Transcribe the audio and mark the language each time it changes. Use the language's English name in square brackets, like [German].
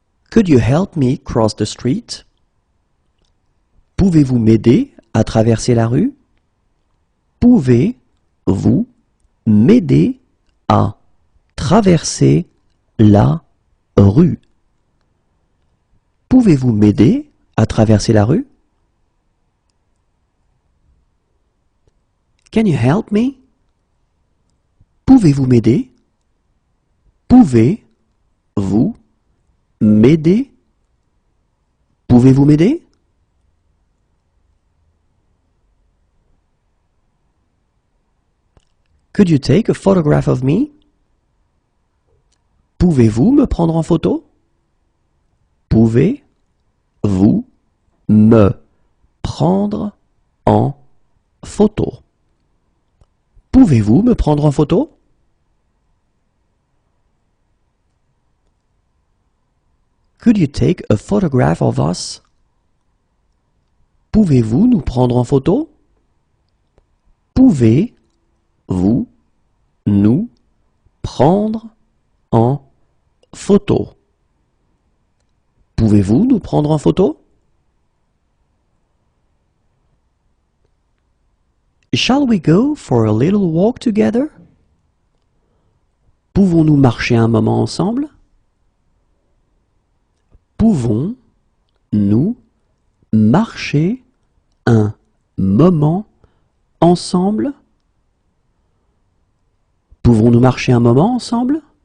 [English] Could you help me cross the street? [French] Pouvez-vous m'aider à traverser la rue? Pouvez-vous m'aider à traverser la rue? Pouvez-vous m'aider à traverser la rue? [English] Can you help me? [French] Pouvez-vous m'aider? Pouvez-vous m'aider? Pouvez-vous m'aider? [English] Could you take a photograph of me? [French] Pouvez-vous me prendre en photo? Pouvez-vous me prendre en photo. Pouvez-vous me prendre en photo? [English] Could you take a photograph of us? [French] Pouvez-vous nous prendre en photo? Pouvez-vous nous prendre en photo? Pouvez-vous nous prendre en photo? [English] Shall we go for a little walk together? [French] Pouvons-nous marcher un moment ensemble? Pouvons-nous marcher un moment ensemble? Pouvons-nous marcher un moment ensemble?